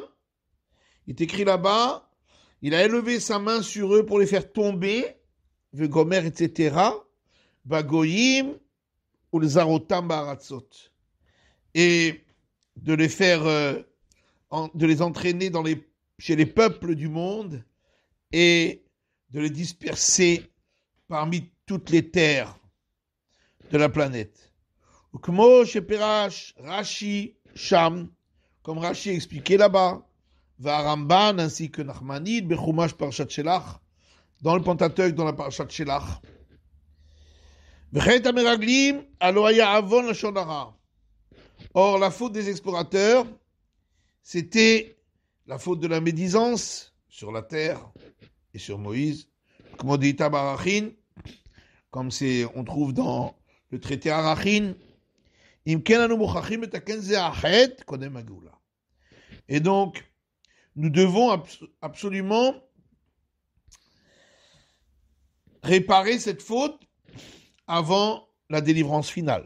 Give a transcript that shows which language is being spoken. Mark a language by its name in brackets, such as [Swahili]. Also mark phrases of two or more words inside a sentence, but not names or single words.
[French] Il est écrit là-bas, il a élevé sa main sur eux pour les faire tomber, Vegomer, etc., Bagoyim, ou les [Hebrew] זרותם בארצות, [French] et de les faire, de les entraîner chez les peuples du monde, et de les disperser parmi toutes les terres de la planète. [Hebrew] וכמו שפירש רש"י שם, [French] comme Rashi expliqué là-bas, Varamban ainsi que Nachmanid, [Hebrew] בחומש פרשת שלח, [French] dans le Pentateuch, dans la [Hebrew] פרשת שלח. וחטא המרגלים היה עון לשון הרע. [French] Or, la faute des explorateurs, c'était la faute de la médisance sur la terre et sur Moïse, comme on trouve dans le traité Arachin. Et donc, nous devons absolument réparer cette faute avant la délivrance finale.